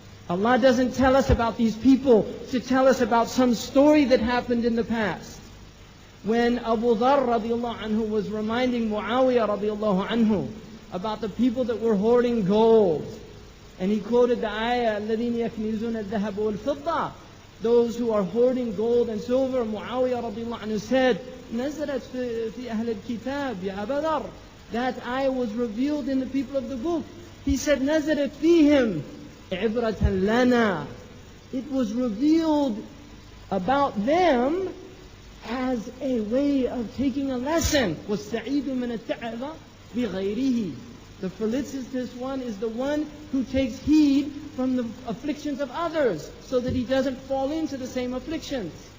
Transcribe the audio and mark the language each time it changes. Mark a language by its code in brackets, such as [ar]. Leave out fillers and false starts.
[en] Allah doesn't tell us about these people to tell us about some story that happened in the past. When Abu Dharr radiallahu anhu was reminding Muawiyah radiallahu anhu about the people that were hoarding gold, and he quoted the ayah, [ar] الَّذِينَ يَكْنِزُونَ الذَّهَبَ وَالْفِضَّةَ, [en] those who are hoarding gold and silver. Muawiyah radiallahu anhu said, [ar] نزلت في أهل الكتاب يا أبا ذر. [en] That ayah was revealed in the people of the book. He said, [ar] نزلت فيهم عبرة لنا. [en] It was revealed about them as a way of taking a lesson. [ar] وَالسَّعِيدُ مِنَ التَّعَظَ بِغَيْرِهِ. [en] The felicitous one is the one who takes heed from the afflictions of others so that he doesn't fall into the same afflictions.